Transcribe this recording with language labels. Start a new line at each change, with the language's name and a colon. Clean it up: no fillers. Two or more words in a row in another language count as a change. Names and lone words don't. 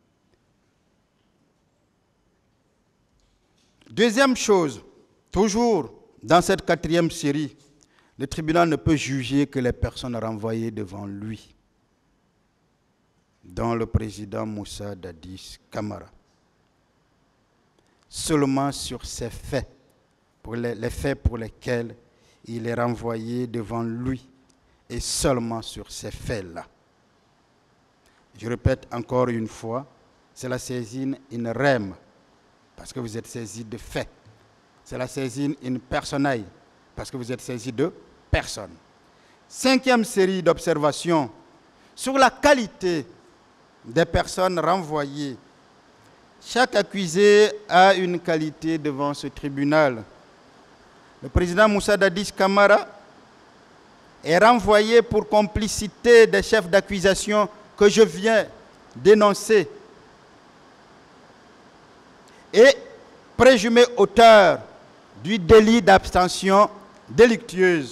French: Deuxième chose, toujours dans cette 4e série, le tribunal ne peut juger que les personnes renvoyées devant lui, dont le président Moussa Dadis Kamara. Seulement sur ces faits, pour les faits pour lesquels il est renvoyé devant lui, et seulement sur ces faits-là. Je répète encore une fois, c'est la saisine
Latin: in rem,
French: parce que vous êtes saisi de fait. C'est la saisine
Latin: in personae,
French: parce que vous êtes saisi de personne. 5e série d'observations sur la qualité des personnes renvoyées. Chaque accusé a une qualité devant ce tribunal. Le président Moussa Dadis Camara est renvoyé pour complicité des chefs d'accusation que je viens d'énoncer et présumé auteur du délit d'abstention délictueuse.